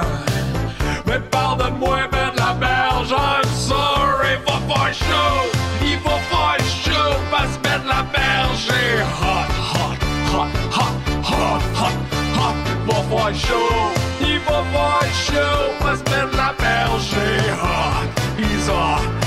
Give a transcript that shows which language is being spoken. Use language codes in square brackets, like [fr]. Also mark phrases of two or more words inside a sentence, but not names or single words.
[fr] Mais pardonne-moi, Ben Laberge, [en] I'm sorry. [fr] Va faire chaud, il va faire chaud parce que Ben Laberge est [en] hot, hot, hot, hot, hot, hot, hot. [fr] Va faire chaud, il va faire chaud parce que Ben Laberge est hot. [en] He's hot.